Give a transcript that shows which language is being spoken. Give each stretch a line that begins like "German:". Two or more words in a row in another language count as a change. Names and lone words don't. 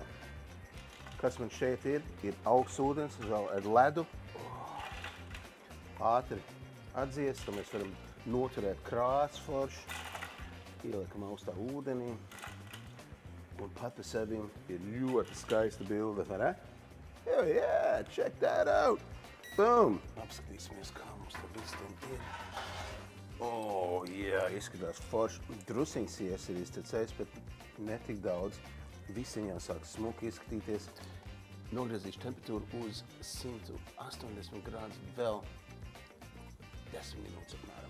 Latvian: Kas man šeit ir augsts ūdens, vēl ar ledu. Ātri atdziest, tad mēs varam noturēt krāsu forši. Ieliekam augstā ūdenī. Un pat par sevi ir ļoti skaista bilde, vai ne?
English: Yeah, check that out! Boom!
Latvian: Apskatīsimies, kā mums tā viss tam ir.
English: Oh, yeah!
Latvian: Jā, izskatās forši. Drusiņas ies ir iztecējis, bet ne tik daudz. Visiņā sāk smuki izskatīties. Nogriezīšu temperatūru uz 180 grādus vēl 10 minūtes apmēram.